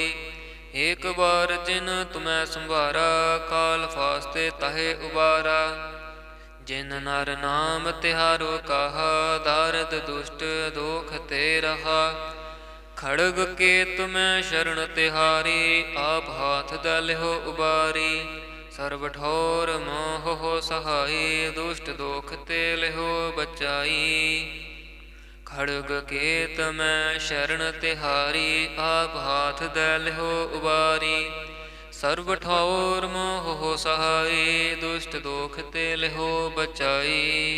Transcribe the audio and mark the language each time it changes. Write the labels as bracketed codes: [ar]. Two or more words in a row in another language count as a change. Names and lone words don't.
[hi] एक बार जिन तुम्हें संभारा, काल फास्ते ताहे उबारा। जिन नर नाम तिहारो कहा, दारद दुष्ट दोख ते रहा। खड़ग के तुम्हें शरण तिहारी, आप हाथ दल हो उबारी। [pa] ਸਰਬ ਠੌਰ ਮੋਹ ਹੋ ਸਹਾਈ, ਦੁਸ਼ਟ ਦੋਖ ਤੇ ਲਿਹੋ ਬਚਾਈ। ਖੜਗ ਕੇਤ ਮੈਂ ਸ਼ਰਨ ਤਿਹਾਰੀ, ਆਪ ਹਾਥ ਦੈ ਲਿਹੋ ਉਬਾਰੀ। ਸਰਬ ਠੌਰ ਮੋਹ ਹੋ ਸਹਾਈ, ਦੁਸ਼ਟ ਦੋਖ ਤੇ ਲਿਹੋ ਬਚਾਈ।